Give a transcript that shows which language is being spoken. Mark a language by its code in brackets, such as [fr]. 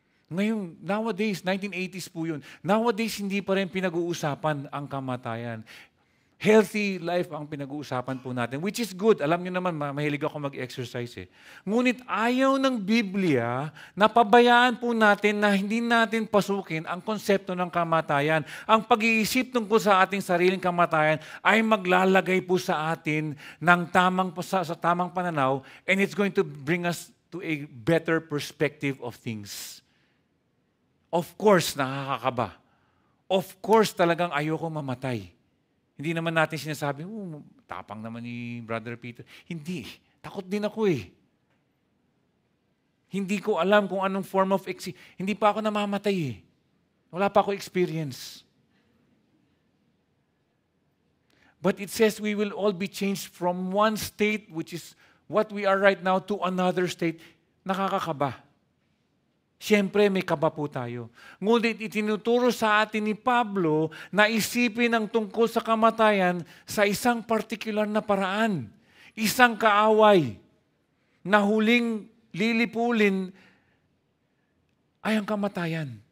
[tl] Ngayon, nowadays, 1980s po yun. Nowadays, hindi pa rin pinag-uusapan ang kamatayan. Healthy life ang pinag-uusapan po natin, [en] which is good. [tl] Alam niyo naman, mahilig ako mag-exercise. Ngunit ayaw ng Biblia na pabayaan po natin na hindi natin pasukin ang konsepto ng kamatayan. Ang pag-iisip tungkol sa ating sariling kamatayan ay maglalagay po sa atin ng sa tamang pananaw, [en] and it's going to bring us to a better perspective of things. [tl] Of course, nakakakaba. Of course, talagang ayoko mamatay. Hindi naman natin sinasabi, tapang naman ni Brother Peter. Hindi. Takot din ako eh. Hindi ko alam kung anong form of hindi pa ako namamatay eh. Wala pa ako experience. [en] But it says we will all be changed from one state, which is what we are right now, to another state. [tl] Nakakakaba. Siyempre, may kaba po tayo. Ngunit itinuturo sa atin ni Pablo na isipin ang tungkol sa kamatayan sa isang partikular na paraan. Isang kaaway na huling lilipulin ay ang kamatayan.